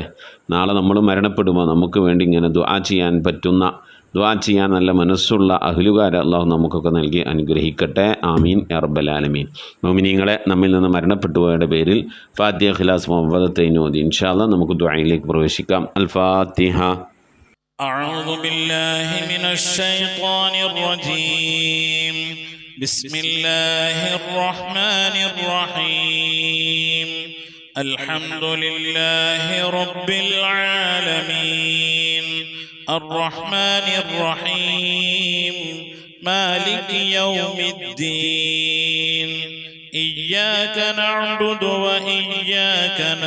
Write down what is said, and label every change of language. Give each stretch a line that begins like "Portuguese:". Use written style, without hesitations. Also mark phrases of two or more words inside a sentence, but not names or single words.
Malayalam: നാളെ നമ്മൾ മരണപ്പെടുമ്പോൾ നമുക്ക് വേണ്ടി ഇങ്ങനെ ദുആ ചെയ്യാൻ പറ്റുന്ന, ദുആ ചെയ്യാൻ നല്ല മനസ്സുള്ള അഹ്ലുകാരെ അള്ളാഹു നമുക്കൊക്കെ നൽകി അനുഗ്രഹിക്കട്ടെ.
Arabic: آمين يا رب العالمين.
Malayalam: മുഅ്മിനീങ്ങളെ, നമ്മിൽ നിന്ന് മരണപ്പെട്ടു പോയവരുടെ പേരിൽ ഫാത്തിഹ, ഖിലാസ്, മുഅവ്വദത്തൈൻ ഓതി
Arabic: إن شاء الله
Malayalam: നമുക്ക് ദുആയിലേക്ക് പ്രവേശിക്കാം. അൽ ഫാത്തിഹ.
Arabic: أعوذ بالله من الشيطان الرجيم. بسم الله الرحمن الرحيم. الحمد لله رب العالمين الرحمن الرحيم مالك يوم الدين إياك نعبد وإياك